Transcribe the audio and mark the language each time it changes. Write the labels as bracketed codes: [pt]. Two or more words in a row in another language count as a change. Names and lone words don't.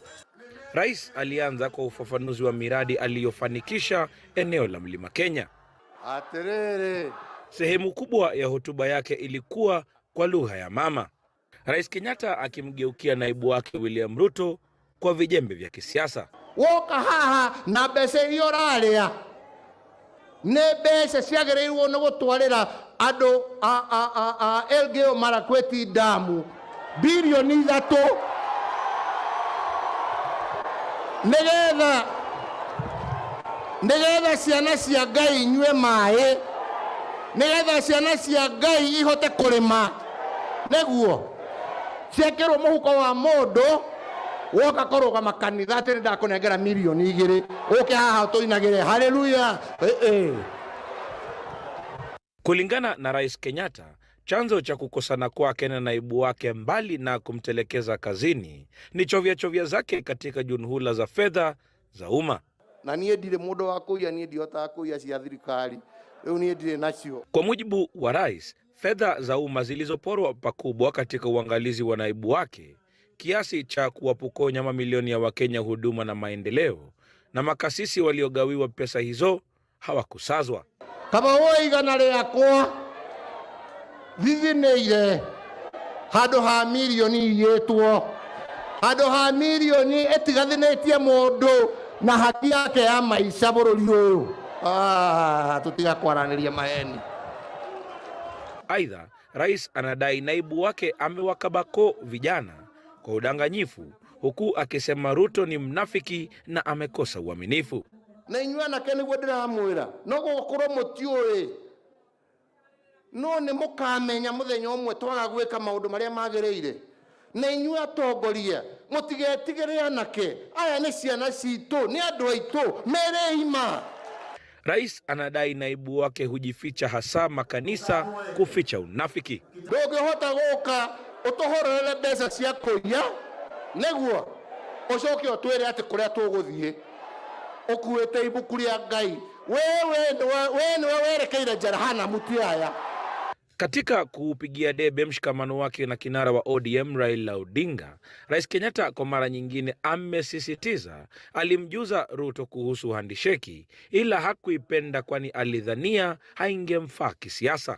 [sw] Rais alianza kwa ufafanuzi wa miradi aliyofanikisha eneo la Mlima Kenya. [ki] Aterere. [sw] Sehemu kubwa ya hotuba yake ilikuwa kwa lugha ya mama, Rais Kenyatta akimgeukia naibu wake William Ruto kwa vijembe vya kisiasa. [ki] Woka haha na bese iyo ralia. Ne bese siagereirwo no gutwarira ando Elgeyo Marakwet damu bilioni 3 negetha ciana cia Ngai inyue maaĩ, negetha ciana cia Ngai ihote kurima, neguo ciekĩrwo mũhuko wa mũndũ woka koroga makanitha atĩ ndakũnengera milioni 2 ũke haha tũinagĩre haleluya. [sw] Kulingana na Rais Kenyatta, chanzo cha kukosana kwake na naibu wake, mbali na kumtelekeza kazini, ni chovya zake katika junhula za fedha za umma. [ki] Na niĩ ndirĩ mũndũ wa kũiya, niĩ ndiotaga kũiya cia thirikari, rĩu niĩ ndirĩ nacio. [sw] Kwa mujibu wa rais, fedha za umma zilizoporwa pakubwa katika uangalizi wa naibu wake, kiasi cha kuwapokonya mamilioni ya Wakenya huduma na maendeleo, na makasisi waliogawiwa pesa hizo hawakusazwa. [ki] Kama woe igana rĩakwa thithinĩire handũ ha milioni iyĩtwo, handũ ha milioni ĩtigathinĩtie mũndũ na haki yake ya maica bũrũri ũyũ. Tũtigakwaranĩria maheni. [sw] Aidha, rais anadai naibu wake amewakabako vijana kwa udanganyifu, huku akisema Ruto ni mnafiki na amekosa uaminifu. [ki] Na inyuĩ nake nĩguo ndĩramwĩra no gũkorwo mũtiũĩ, no nĩ mũkamenya mũthenya ũmwe twaga gwĩka maũndũ marĩa magĩrĩire. Na inyuĩ atongoria mũtigetigĩre anake, aya nĩ ciana citũ, nĩ andũ aitũ, mere ima. [sw] Rais anadai naibu wake hujificha hasa makanisa kuficha unafiki. [ki] Ndũngĩhota gũka ũtũhorere mbeca cia kũiya, nĩguo ũcoke ũtwĩre atĩ kũrĩa tũgũthiĩ ũkuĩte ibuku rĩa Ngai. Wewe nĩwe werekeire Jehanamu ti aya. [sw] Katika kuupigia debe mshikamano wake na kinara wa ODM Raila Odinga, Rais Kenyatta kwa mara nyingine amesisitiza alimjuza Ruto kuhusu handisheki, ila hakuipenda kwani alidhania haingemfaa kisiasa.